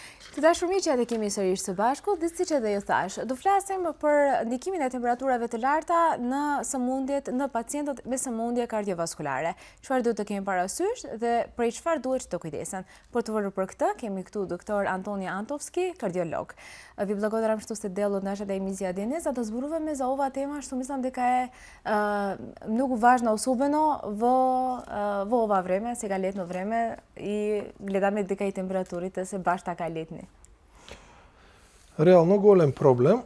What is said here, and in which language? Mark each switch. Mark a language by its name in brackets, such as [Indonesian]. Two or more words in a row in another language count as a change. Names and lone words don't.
[Albanian] Të dashur miq, edhe kemi sërish së bashku, dhe siç edhe ju thash, do flasim për ndikimin e temperaturave të larta në sëmundjet, në pacientët me sëmundje kardiovaskulare. Çfarë duhet të kemi parasysh dhe për çfarë duhet të kujdesen? Për të folur për këtë, kemi këtu doktor Antonija Antovski, kardiolog. [Macedonian] Vi благодарам што сте дел од нашата емисија денес, за да зборуваме за оваа тема што мислам дека е многу важна, особено во ова време, сега летно време, и гледаме дека и температурите се баш така летни. Реално голем проблем.